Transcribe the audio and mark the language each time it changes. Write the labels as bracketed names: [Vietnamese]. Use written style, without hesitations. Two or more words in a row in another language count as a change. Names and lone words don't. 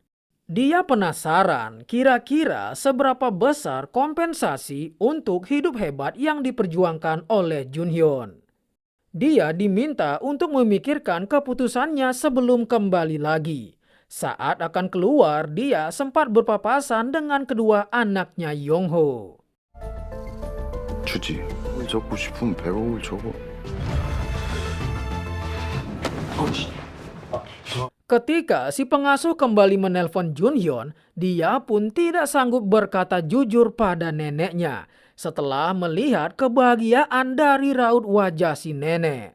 [Indonesian] Dia penasaran kira-kira seberapa besar kompensasi untuk hidup hebat yang diperjuangkan oleh Junhyun. Dia diminta untuk memikirkan keputusannya sebelum kembali lagi. Saat akan keluar, dia sempat berpapasan dengan kedua anaknya Yongho. [Korean] 주지. 적고 싶으면 100억을 적어. [Indonesian] Ketika si pengasuh kembali menelpon Junhyun, dia pun tidak sanggup berkata jujur pada neneknya setelah melihat kebahagiaan dari raut wajah si nenek.